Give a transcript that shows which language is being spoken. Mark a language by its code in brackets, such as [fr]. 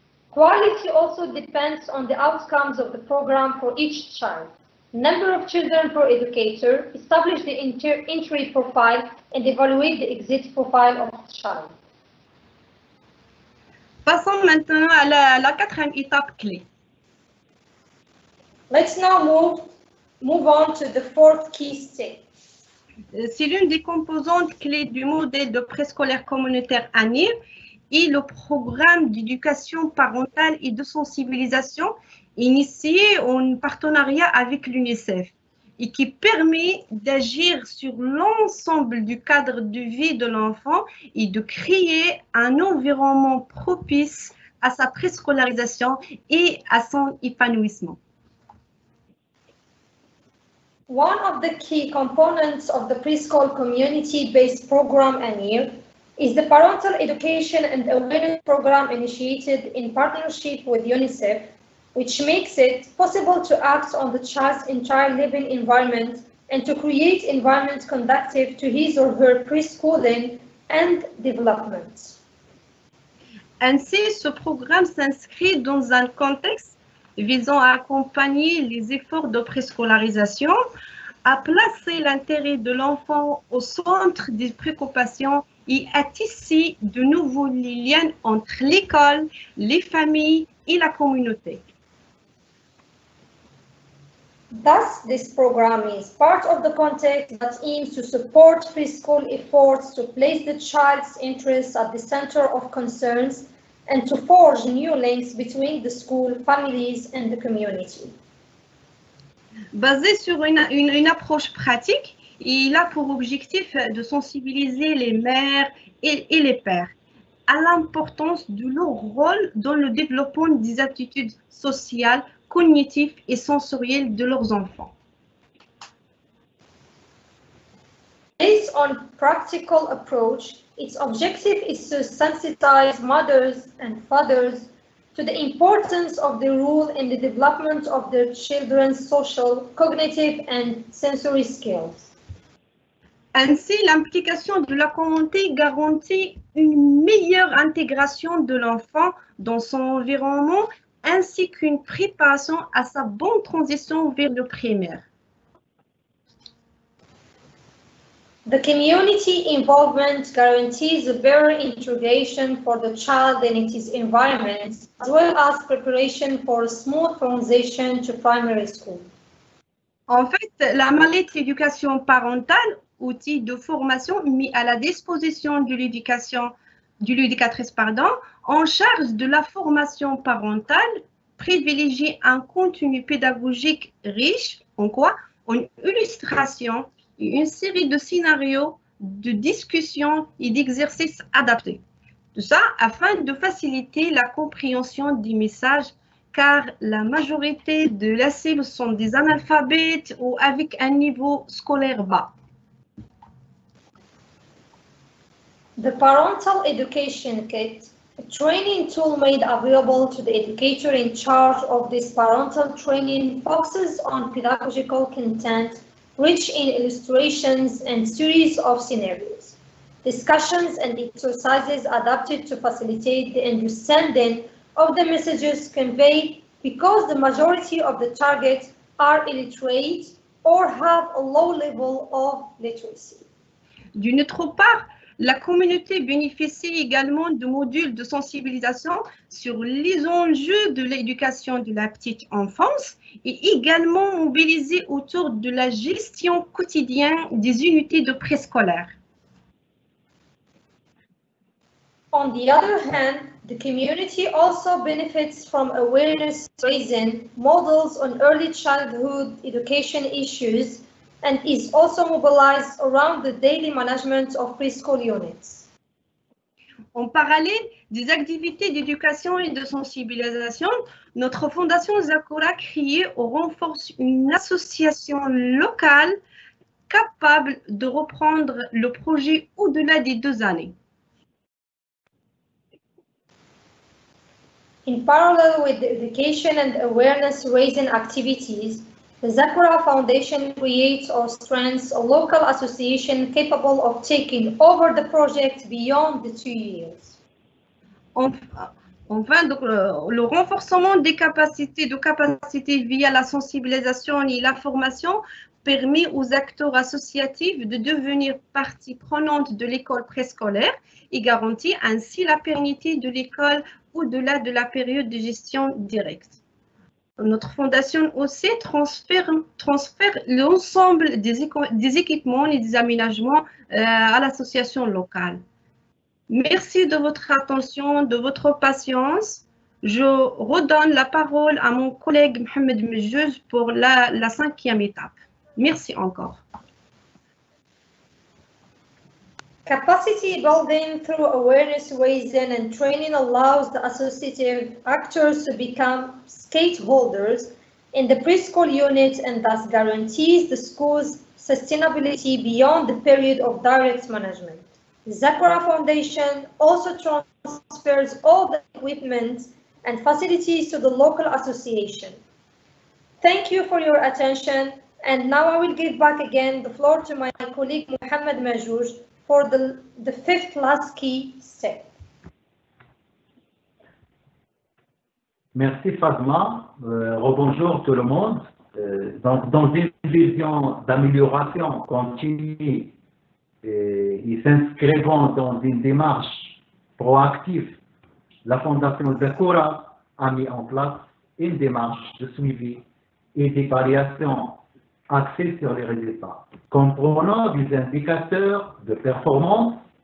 [en] Quality also depends on the outcomes of the program for each child. Number of children per educator, establish the entry profile, and evaluate the exit profile of the child. [fr] Passons maintenant à la 4e étape clé. [en] Let's now move on to the 4th key step. [fr] C'est l'une des composantes clés du modèle de préscolaire communautaire ANIR et le programme d'éducation parentale et de sensibilisation initié en partenariat avec l'UNICEF et qui permet d'agir sur l'ensemble du cadre de vie de l'enfant et de créer un environnement propice à sa préscolarisation et à son épanouissement. [en] One of the key components of the preschool community-based program ANIR is the Parental Education and Awareness Program initiated in partnership with UNICEF, which makes it possible to act on the child's entire living environment and to create environment conducive to his or her preschooling and development. [fr] Ainsi, ce programme s'inscrit dans un contexte visant à accompagner les efforts de préscolarisation, à placer l'intérêt de l'enfant au centre des préoccupations et à tisser de nouveaux liens entre l'école, les familles et la communauté. [en] Thus, this program is part of the context that aims to support preschool efforts to place the child's interests at the center of concerns and to forge new links between the school, families, and the community. [fr] Basé sur une approche pratique, il a pour objectif de sensibiliser les mères et les pères à l'importance de leur rôle dans le développement des aptitudes sociales, cognitives et sensorielles de leurs enfants. [en] Based on practical approach, its objective is to sensitize mothers and fathers to the importance of their role in the development of their children's social, cognitive, and sensory skills. [fr] Ainsi, l'implication de la communauté garantit une meilleure intégration de l'enfant dans son environnement ainsi qu'une préparation à sa bonne transition vers le primaire. [en] The community involvement guarantees a better integration for the child in its environment, as well as preparation for a smooth transition to primary school. [fr] En fait, la mallette éducation parentale, outil de formation mis à la disposition de l'éducatrice, en charge de la formation parentale, privilégie un contenu pédagogique riche en quoi? En illustration et une série de scénarios, de discussions et d'exercices adaptés. Tout ça afin de faciliter la compréhension des messages car la majorité de la cible sont des analphabètes ou avec un niveau scolaire bas. [en] The Parental Education Kit, a training tool made available to the educator in charge of this parental training, focuses on pedagogical content rich in illustrations and series of scenarios, discussions and exercises adapted to facilitate the understanding of the messages conveyed because the majority of the targets are illiterate or have a low level of literacy. [fr] D'une autre part, la communauté bénéficie également de modules de sensibilisation sur les enjeux de l'éducation de la petite enfance et également mobilisée autour de la gestion quotidienne des unités de préscolaire. [en] On the other hand, the community also benefits from awareness raising, models on early childhood education issues, and is also mobilized around the daily management of preschool units. [fr] En parallèle des activités d'éducation et de sensibilisation, notre fondation Zakura a créé ou renforce une association locale capable de reprendre le projet au-delà des 2 années. [en] In parallel with the education and awareness raising activities, the Zakura Foundation creates or strengthens a local association capable of taking over the project beyond the 2 years. [fr] Enfin, donc, le renforcement des capacités via la sensibilisation et la formation permet aux acteurs associatifs de devenir partie prenante de l'école préscolaire et garantit ainsi la pérennité de l'école au-delà de la période de gestion directe. Notre fondation aussi transfère l'ensemble des équipements et des aménagements à l'association locale. Merci de votre attention, de votre patience. Je redonne la parole à mon collègue Mohamed Mejjouz pour la 5e étape. Merci encore. [en] Capacity building through awareness raising and training allows the associative actors to become stakeholders in the preschool unit and thus guarantees the school's sustainability beyond the period of direct management. The Zakura Foundation also transfers all the equipment and facilities to the local association. Thank you for your attention, and now I will give back again the floor to my colleague Mohamed Mejjouz for the fifth last key step. [fr] Merci Fatma. Rebonjour tout le monde. Donc, dans une vision d'amélioration continue et s'inscrivant dans une démarche proactive, la Fondation Zakura a mis en place une démarche de suivi et d'évaluation axée sur les résultats, comprenant des indicateurs de performance